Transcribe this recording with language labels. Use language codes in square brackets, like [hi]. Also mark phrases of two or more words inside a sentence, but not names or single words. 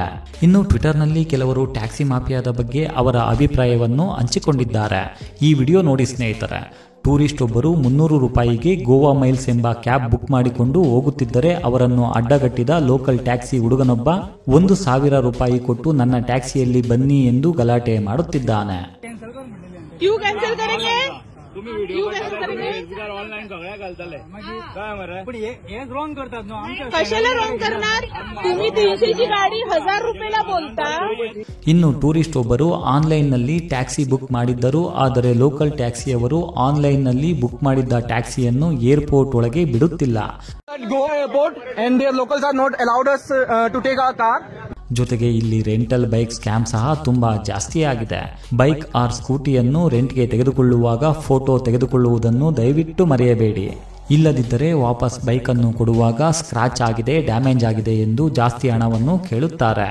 [kn] ಇನ್ನು ಟ್ವಿಟರ್ನಲ್ಲಿ ಕೆಲವರು ಟ್ಯಾಕ್ಸಿ ಮಾಫಿಯಾದ ಬಗ್ಗೆ ಅವರ ಅಭಿಪ್ರಾಯವನ್ನು ಹಂಚಿಕೊಂಡಿದ್ದಾರೆ. ಈ ವಿಡಿಯೋ ನೋಡಿ ಸ್ನೇಹಿತರೆ. ಟೂರಿಸ್ಟ್ ಒಬ್ಬರು 300 ರೂಪಾಯಿಗೆ ಗೋವಾ ಮೈಲ್ಸ್ ಎಂಬ ಕ್ಯಾಬ್ ಬುಕ್ ಮಾಡಿಕೊಂಡು ಹೋಗುತ್ತಿದ್ದರೆ ಅವರನ್ನು ಅಡ್ಡಗಟ್ಟಿದ [en] local taxi [kn] ಹುಡುಗನೊಬ್ಬ 1,000 ರೂಪಾಯಿ ಕೊಟ್ಟು ನನ್ನ ಟ್ಯಾಕ್ಸಿಯಲ್ಲಿ ಬನ್ನಿ ಎಂದು ಗಲಾಟೆ ಮಾಡುತ್ತಿದ್ದಾನೆ. [hi] क्यों कैंसिल करेंगे? [mr] तुम्ही [en] video online [mr] सगळ्या घालतले काय मरे पण हे रॉंग करतात ना. कशाला रॉंग करणार? तुम्ही 300ची गाडी 1,000 रुपयाला बोलता. [kn] ಇನ್ನು ಟೂರಿಸ್ಟ್ ಒಬ್ಬರು ಆನ್ಲೈನ್ನಲ್ಲಿ ಟ್ಯಾಕ್ಸಿ ಬುಕ್ ಮಾಡಿದ್ದರು. ಆದರೆ ಲೋಕಲ್ ಟ್ಯಾಕ್ಸಿಯವರು ಆನ್ಲೈನ್ನಲ್ಲಿ ಬುಕ್ ಮಾಡಿದ್ದ ಟ್ಯಾಕ್ಸಿಯನ್ನು ಏರ್ಪೋರ್ಟ್ ಒಳಗೆ ಬಿಡುತ್ತಿಲ್ಲ. [en] Goa airport and their locals are not allowed us to take our car. [kn] ಜೊತೆಗೆ ಇಲ್ಲಿ [en] rental bike scam [kn] ಸಹ ತುಂಬಾ ಜಾಸ್ತಿ ಆಗಿದೆ. [en] bike or [kn] ಸ್ಕೂಟಿಯನ್ನು ರೆಂಟ್ಗೆ ತೆಗೆದುಕೊಳ್ಳುವಾಗ ಫೋಟೋ ತೆಗೆದುಕೊಳ್ಳುವುದನ್ನು ದಯವಿಟ್ಟು ಮರೆಯಬೇಡಿ. ಇಲ್ಲದಿದ್ದರೆ ವಾಪಸ್ ಬೈಕನ್ನು ಕೊಡುವಾಗ ಸ್ಕ್ರಾಚ್ ಆಗಿದೆ, ಡ್ಯಾಮೇಜ್ ಆಗಿದೆ ಎಂದು ಜಾಸ್ತಿ ಹಣವನ್ನು ಕೇಳುತ್ತಾರೆ.